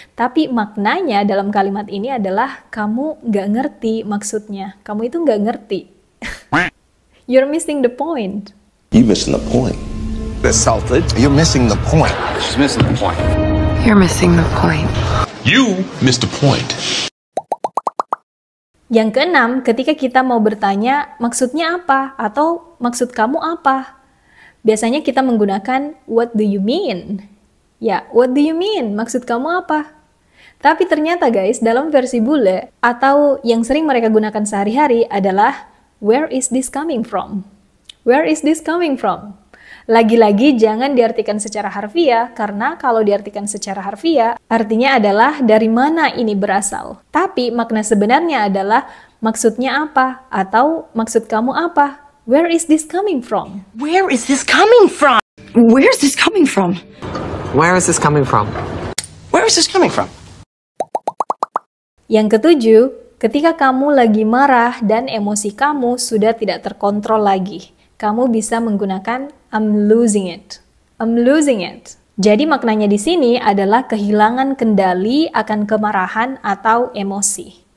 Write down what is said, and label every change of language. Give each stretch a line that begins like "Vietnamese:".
Indonesian: Tapi maknanya dalam kalimat ini adalah kamu nggak ngerti maksudnya. Kamu itu nggak ngerti.
English: You're missing the point. You missing the point. That's salted. You're missing the point. She's missing the point. You're missing the point. You missed the point.
Indonesian: Yang keenam, ketika kita mau bertanya maksudnya apa atau maksud kamu apa? Biasanya kita menggunakan
English: what do you mean? Ya, what do you mean?
Indonesian: Maksud kamu apa? Tapi ternyata guys, dalam versi bule atau yang sering mereka gunakan sehari-hari adalah
English: where is this coming from? Where is this coming from?
Indonesian: Lagi-lagi jangan diartikan secara harfiah, karena kalau diartikan secara harfiah, artinya adalah dari mana ini berasal. Tapi makna sebenarnya adalah maksudnya apa, atau maksud kamu apa.
English: Where is this coming from? Where is this coming from? Where is this coming from? Where is this coming from? Where is this coming from?
Indonesian: Yang ketujuh, ketika kamu lagi marah dan emosi kamu sudah tidak terkontrol lagi, kamu bisa menggunakan
English: I'm losing it. I'm losing it.
Indonesian: Jadi maknanya di sini adalah kehilangan kendali akan kemarahan atau emosi.